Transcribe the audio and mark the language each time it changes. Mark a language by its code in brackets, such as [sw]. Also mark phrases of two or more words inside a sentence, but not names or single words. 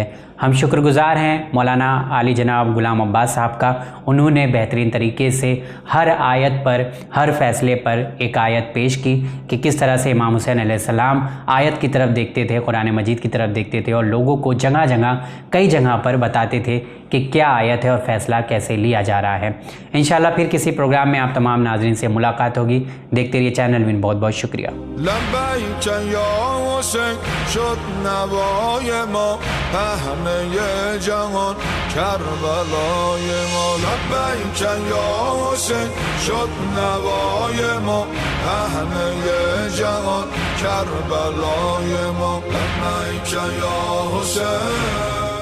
[ur] ہم شکر گزار ہیں مولانا علی جناب غلام عباس صاحب کا، انہوں نے بہترین طریقے سے ہر آیت پر، ہر فیصلے پر ایک آیت پیش کی کہ کس طرح سے امام حسین علیہ السلام آیت کی طرف دیکھتے تھے، قرآن مجید کی طرف دیکھتے تھے اور لوگوں کو جگہ جگہ کئی جگہ پر بتاتے تھے کہ کیا آیت ہے اور فیصلہ کیسے لیا جا رہا ہے۔ انشاءاللہ پھر کسی پروگرام میں آپ تمام ناظرین سے ملاقات ہوگی۔ دیکھتے رہیے چینل ون، بہت بہت شکریہ۔ [ar] لبیک یا حسین [fa] شد نوای ما همه جهان کربلای ما [ar] لبیک یا حسین [fa] شد نوای ما همه جهان کربلای ما [ar] لبیک یا حسین